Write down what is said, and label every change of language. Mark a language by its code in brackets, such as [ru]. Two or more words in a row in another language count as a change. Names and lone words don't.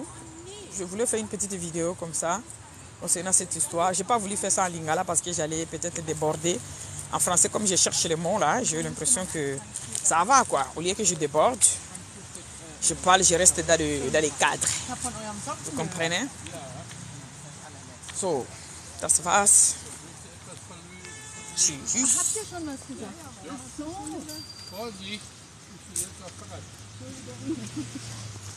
[fr] Je voulais faire une petite vidéo comme ça concernant cette histoire. Je n'ai pas voulu faire ça en lingala parce que j'allais peut-être déborder. En français, comme je cherche les mots là, j'ai eu l'impression que ça va quoi. Au lieu que je déborde, je parle, je reste dans les cadres. Vous comprenez? [de] So, das war's. Tschüss. Habt ihr schon was gesagt? Ach so. Vorsicht, ich bin jetzt noch bereit.